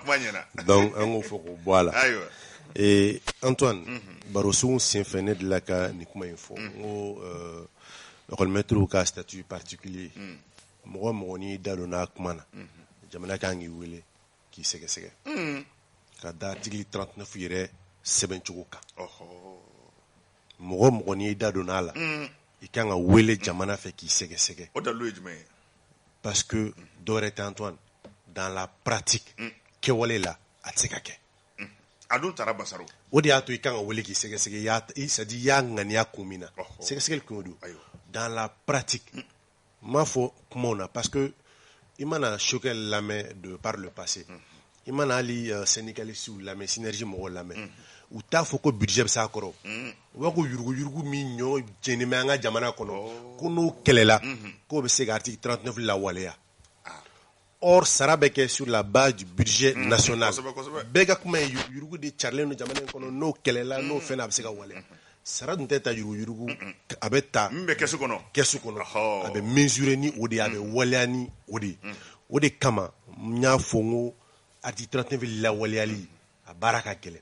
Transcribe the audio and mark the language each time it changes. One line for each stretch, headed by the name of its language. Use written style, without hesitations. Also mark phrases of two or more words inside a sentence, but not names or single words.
Bambara: donc an k'o fɔ k'o bɔ a la Antoine baro sugu senfɛ ne delila ka nin kuma in fɔ n ko école-maîtres ka
French: statut particulier
Bambara: mɔgɔ mɔgɔ n'i da don n'a kuma na jamana kan k'i wele k'i sɛgɛsɛgɛ ka da article 39 yɛrɛ sɛbɛn cogo kan mɔgɔ mɔgɔ n'i da don n'a la i kan ka wele jamana fɛ k'i sɛgɛsɛgɛ o dalu ye jumɛn ye
French: parce que
Bambara: dɔ wɛrɛ tɛ Antoine
French: dans la pratique
Bambara: kɛwale la a tɛ se ka kɛ a dun taara Basaro o de y'a to i kan ka wele k'i sɛgɛsɛgɛ
French: c'est à dire
Bambara: i y'a ŋaniya kun min na sɛgɛsɛgɛli kun don
French: dans la pratique
Bambara: n m'a fɔ kumaw na
French: parce que
Bambara: i mana Sogɛli lamɛn de
French: par le passé
Bambara: i mana hali syndicalistes lamɛn synergie mɔgɔw lamɛn u t'a fɔ ko budget bɛ s'a kɔrɔ u b'a ko yuruguyurugu min ɲɔ jɛnnen bɛ an ka jamana kɔnɔ ko n'o kɛlɛla k'o bɛ se ka article 39 lawaleya or sara bɛ kɛ
French: sur la base du budget national
Bambara: bɛɛ ka kuma ye yurugu de carilen don jamana in kɔnɔ n'o kɛlɛla n'o fɛn na a bɛ se ka waleya sara dun tɛ ta yuruguyurugu a bɛ ta min bɛ kɛsu kɔnɔ a bɛ mesurer ni o de ye a bɛ waleya ni o de ye o de kama n y'a fɔ n ko article 39 lawaleyali a baara ka gɛlɛn